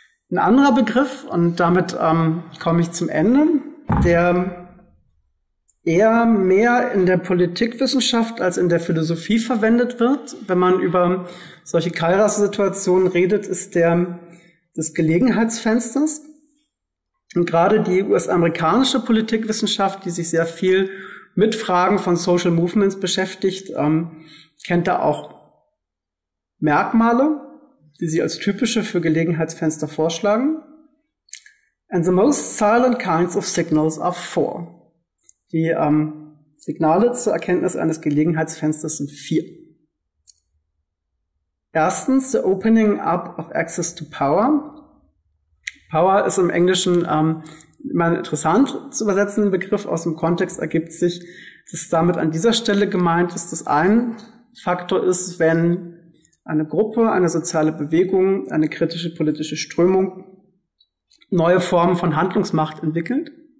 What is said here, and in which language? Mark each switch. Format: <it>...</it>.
<de>Ein anderer Begriff, und damit komme ich zum Ende, der eher mehr in der Politikwissenschaft als in der Philosophie verwendet wird, wenn man über solche Kairas-Situationen redet, ist der des Gelegenheitsfensters. Und gerade die US-amerikanische Politikwissenschaft, die sich sehr viel mit Fragen von Social Movements beschäftigt, kennt da auch Merkmale, die sie als typische für Gelegenheitsfenster vorschlagen.</de> <en>And the most silent kinds of signals are four.</en> <de>Die Signale zur Erkenntnis eines Gelegenheitsfensters sind vier. Erstens,</de> <en>the opening up of access to power.</en> <de>Power ist im Englischen immer interessant zu übersetzen, ein Begriff aus dem Kontext ergibt sich, dass damit an dieser Stelle gemeint ist, dass ein Faktor ist, wenn eine Gruppe, eine soziale Bewegung, eine kritische politische Strömung neue Formen von Handlungsmacht entwickelt.</de>